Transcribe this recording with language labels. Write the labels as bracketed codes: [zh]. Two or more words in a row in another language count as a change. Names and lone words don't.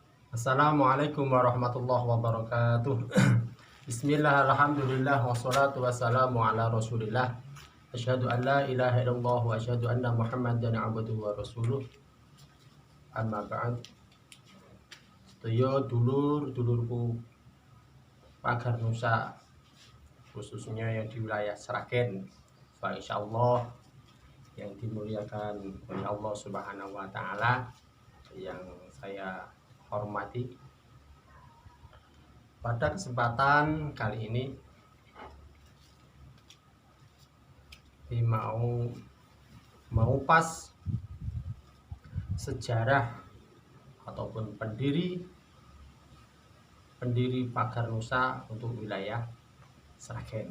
[ar] السلام عليكم ورحمة الله وبركاته. بسم الله، الحمد لله، والصلاة والسلام على رسول الله. أشهد أن لا إله إلا الله وأشهد أن محمدا عبده ورسوله. أما بعد. [jv] Sedaya dulurku [id] pagar Nusa, khususnya yang di wilayah Sragen, insyaallah yang dimuliakan oleh Allah [ar] سبحانه وتعالى, [id] yang saya hormati. Pada kesempatan kali ini mau mengupas sejarah ataupun pendiri pagar Nusa untuk wilayah Sragen.